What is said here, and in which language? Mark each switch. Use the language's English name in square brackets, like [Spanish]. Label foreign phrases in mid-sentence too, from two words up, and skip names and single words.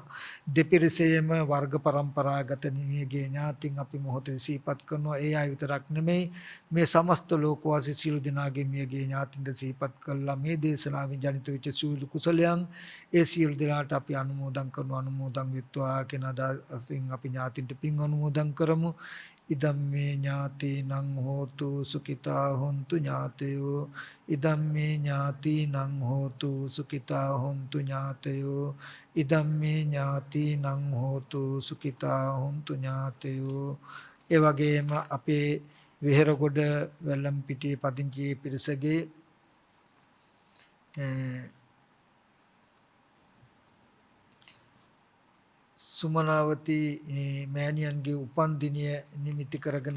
[Sinhala] දෙපිරිසේම වර්ග પરම්පරාගත නිමියගේ ඥාතින් අපි මොහොතේ සිහිපත් කරනවා. ඒ අය විතරක් නෙමෙයි මේ සමස්ත ලෝකවාසී සියලු දෙනාගේ මියගේ ඥාතින්ද සිහිපත් කළා. මේ දේශනාවෙන් ජනිත වෙච්ච සියලු කුසලයන් ඒ සියලු දෙනාට අපි අනුමෝදන් කරනවා. අනුමෝදන් වෙත්වා කියන අදහසින් අපි ඥාතින්ට පින් අනුමෝදන් කරමු. [Pali] ඉදම්මේ ඥාතිනං හෝතු සුඛිතා හොන්තු ඥාතයෝ ඉදම්මේ ඥාතිනං හෝතු සුඛිතා හොන්තු ඥාතයෝ ඉදම්මේ ඥාතිනං හෝතු සුඛිතා හොන්තු ඥාතයෝ. [Sinhala] ඒ වගේම අපේ වෙහෙරගොඩ වැල්ලම්පිටියේ පදිංචි පිරිසගේ සුමනාවති මෑණියන්ගේ උපන් දිනය නිමිති කරගෙන